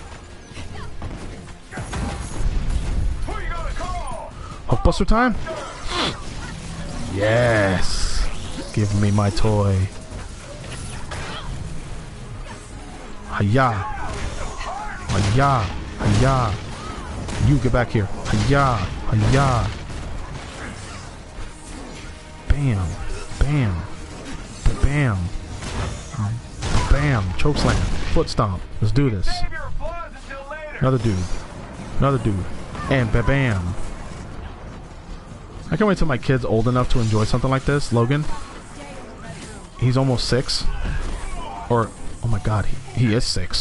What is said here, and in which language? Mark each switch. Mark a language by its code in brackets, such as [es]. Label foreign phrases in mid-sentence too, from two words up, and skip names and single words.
[en] Hulkbuster time? Yes. Give me my toy. Hiya. Hiya. Hiya. You get back here. Hiya. Hiya. Bam. Bam. Bam. Bam. Chokeslam. Foot stomp. Let's do this. Another dude. Another dude. And bam. I can't wait till my kid's old enough to enjoy something like this. Logan. He's almost 6. Or, oh my god, he is 6.